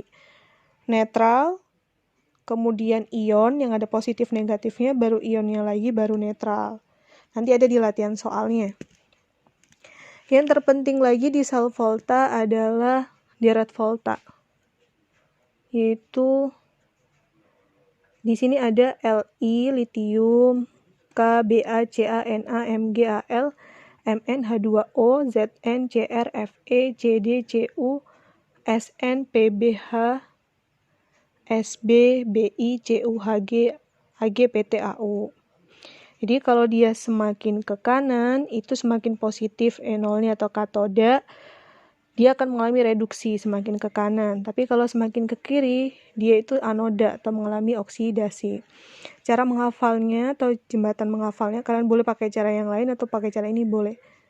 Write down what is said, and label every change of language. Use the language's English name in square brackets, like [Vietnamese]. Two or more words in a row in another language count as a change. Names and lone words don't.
[Indonesian] Netral, kemudian ion yang ada positif negatifnya, baru ionnya lagi, baru netral. Nanti ada di latihan soalnya. Yang terpenting lagi di sel volta adalah deret volta. Yaitu di sini ada Li litium, K Ba Ca Na Mgal Mn H2O Zn Cr Fe Cd Cu Sn Pbh Sb Bi Cu Hg Hg PtAu. Jadi kalau dia semakin ke kanan itu semakin positif E0-nya atau katoda, dia akan mengalami reduksi semakin ke kanan. Tapi kalau semakin ke kiri, dia itu anoda atau mengalami oksidasi. Cara menghafalnya atau jembatan menghafalnya, kalian boleh pakai cara yang lain atau pakai cara ini boleh.